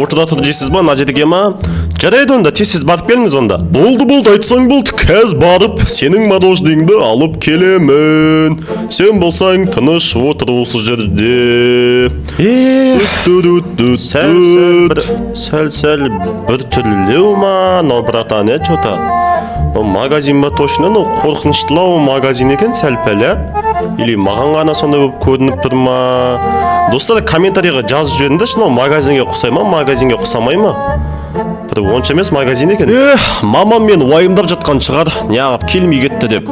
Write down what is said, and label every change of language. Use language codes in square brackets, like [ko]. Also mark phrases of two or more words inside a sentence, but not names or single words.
[kk] Отыра тұр дейсіз ба, мына жерге ма? Жарайды онда, тез барып келіңіз онда. Болды, айтсаң болды. Қазір барып сенің мороженыңды алып келемін. Сен болсаң тыныш отыр осы жерде. Сәл бір түрлеу ма, [ru] но братан, что-то. [kk] Магазин ба точно, қорқыныштылау магазин екен сәл-пәл, или маған ғана сондай болып көрініп тұр ма? Достар, комментарийға жазып жіберіңдерші, магазинге ұқсай ма, магазинге ұқсамай ма? Онша емес магазин екен. Мамам мен уайымдап жатқан шығар, неғып келмей кетті деп.